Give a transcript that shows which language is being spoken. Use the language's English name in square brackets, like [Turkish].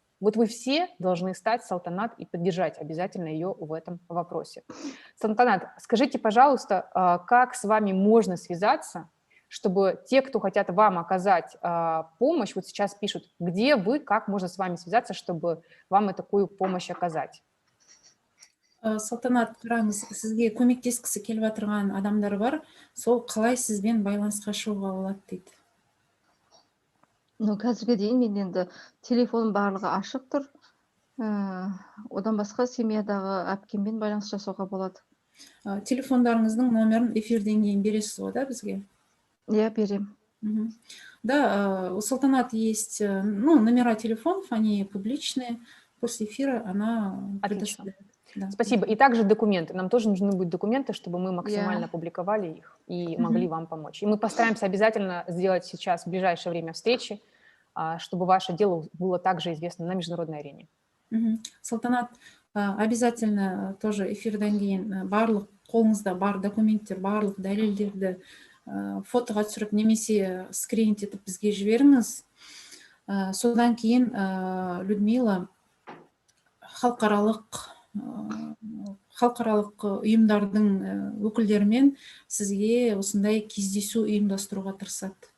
[Russian] Вот вы все должны стать Салтанат и поддержать обязательно ее в этом вопросе. Салтанат, скажите, пожалуйста, как с вами можно связаться, чтобы те, кто хотят вам оказать помощь, вот сейчас пишут, где вы, как можно с вами связаться, чтобы вам и такую помощь оказать? [Kazakh] Салтанат, қараңыз, сізге көмектескісі келіп отырған адамдар бар, сол қалай сізбен байланысқа шығуға болады дейді. Ну, қазірге дейін мен енді телефоным барлығы ашық тұр. Одан басқа семьядағы әпкеммен байланыс жасауға болады. Телефондарыңыздың номерін эфирден кейін бересіз ғой, да, бізге? Иә, берем. [Russian] Да, у Салтанат есть, ну, номера телефонов, они публичные. После эфира она Отлично. предоставляет. Да. Спасибо. И также документы. Нам тоже нужны будут документы, чтобы мы максимально публиковали их и могли вам помочь. И мы постараемся обязательно сделать сейчас в ближайшее время встречи, чтобы ваше дело было также известно на международной арене. [Kazakh] Салтанат, обязательно тоже эфирден кейін барлық қолыңызда бар документтер, барлық дәлелдерді фотоға түсіріп немесе скрининг етіп бізге жіберіңіз. Содан кейін Людмила халықаралық ұйымдардың өкілдерімен сізге осындай кездесу ұйымдастыруға тырысады.